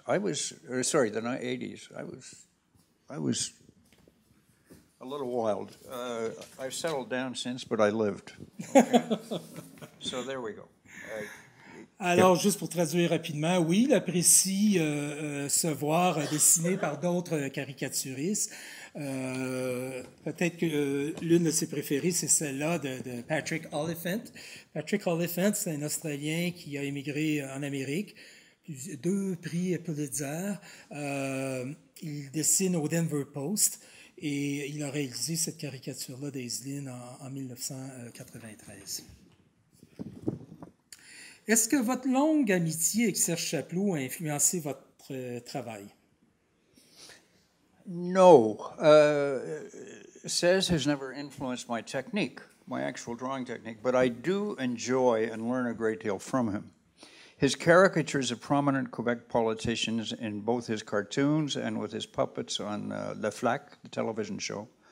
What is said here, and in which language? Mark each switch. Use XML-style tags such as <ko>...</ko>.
<en>The 80s. I was a little wild. I've settled down since, but I lived. Okay. So there we go.</en> <fr>Alors, juste pour traduire rapidement, oui, il apprécie se voir dessiné par d'autres caricaturistes. Peut-être que l'une de ses préférées, c'est celle-là de Patrick Oliphant. Patrick Oliphant, c'est un Australien qui a émigré en Amérique, 2 prix Pulitzer. Il dessine au Denver Post et il a réalisé cette caricature-là d'Aislinn en 1993. Est-ce que votre longue amitié avec Serge Chapleau a influencé votre travail?</fr> <en>No. Serge has never influenced my technique, my actual drawing technique, but I do enjoy and learn a great deal from him. His caricatures of prominent Quebec politicians in both his cartoons and with his puppets on Le Flac, the television show.</en>